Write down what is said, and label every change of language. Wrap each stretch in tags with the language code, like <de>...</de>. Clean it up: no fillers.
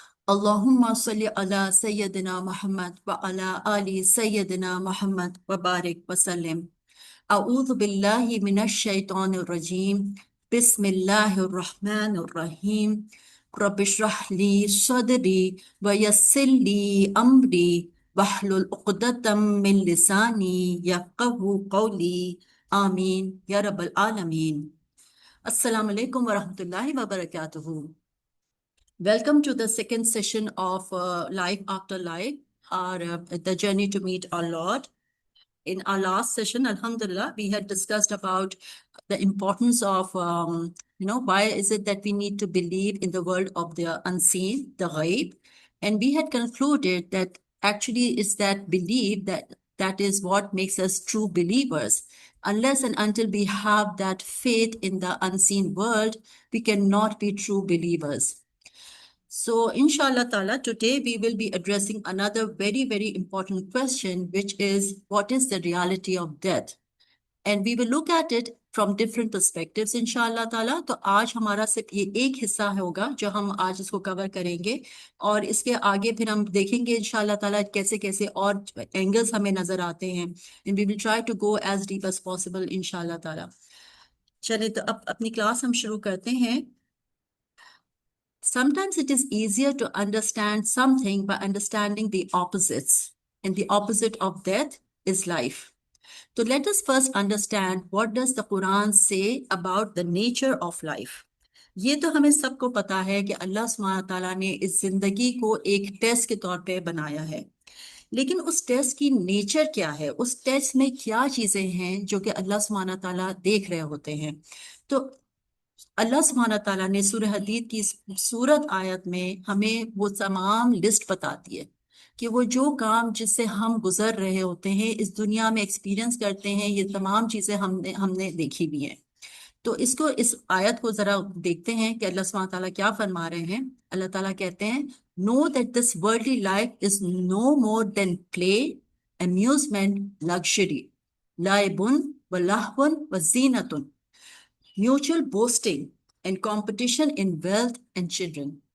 <ar>اللهم صل على سيدنا محمد وعلى آل سيدنا محمد وبارك وسلم أعوذ بالله من الشيطان الرجيم بسم الله الرحمن الرحيم رب اشرح لي صدري ويسر لي أمري واحلل عقدة من لساني يفقهوا قولي آمين يا رب العالمين. السلام علیکم ورحمۃ اللہ وبرکاتہ.</ar> <en>Welcome to the second session of Life After Life, the journey to meet our Lord. In our last session, Alhamdulillah, we had discussed about the importance of, why is it that we need to believe in the world of the unseen, the ghaib. And we had concluded that actually it's that belief that is what makes us true believers. Unless and until we have that faith in the unseen world, we cannot be true believers. So, inshallah ta'ala, today we will be addressing another very, very important question, which is, what is the reality of death? And we will look at it from different perspectives, inshallah ta'ala.</en> <ur>تو آج ہمارا صرف یہ ایک حصہ ہوگا جو ہم آج اس کو کور کریں گے، اور اس کے آگے پھر ہم دیکھیں گے انشاءاللہ تعالیٰ کیسے کیسے اور اینگلز ہمیں نظر آتے ہیں.</ur> <en>And we will try to go as deep as possible, انشاءاللہ تعالیٰ.</en> <ur>چلیں تو اب اپنی کلاس ہم شروع کرتے ہیں.</ur> <en>Sometimes it is easier to understand something by understanding the opposites. And the opposite of death is life. So let us first understand what does the Quran say about the nature of life.</en> <ur>یہ تو ہمیں سب کو پتا ہے کہ اللہ سبحانہ تعالیٰ نے اس زندگی کو ایک ٹیسٹ کے طور پہ بنایا ہے. لیکن اس ٹیسٹ کی نیچر کیا ہے؟ اس ٹیسٹ میں کیا چیزیں ہیں جو کہ اللہ سبحانہ تعالیٰ دیکھ رہے ہوتے ہیں؟ تو اللہ سبحانہ تعالیٰ نے سورہ حدید کی سورت آیت میں ہمیں وہ تمام لسٹ بتاتی ہے کہ وہ جو کام جس سے ہم گزر رہے ہوتے ہیں، اس دنیا میں ایکسپیرینس کرتے ہیں، یہ تمام چیزیں ہم نے دیکھی بھی ہیں. تو اس آیت کو ذرا دیکھتے ہیں کہ اللہ سبحانہ تعالیٰ کیا فرما رہے ہیں. اللہ تعالیٰ کہتے ہیں</ur> <en>know that this worldly life is no more than play, amusement, luxury,</en> <ar>لعب ولهو وزینة,</ar> <en>mutual boasting and competition in wealth and children.</en>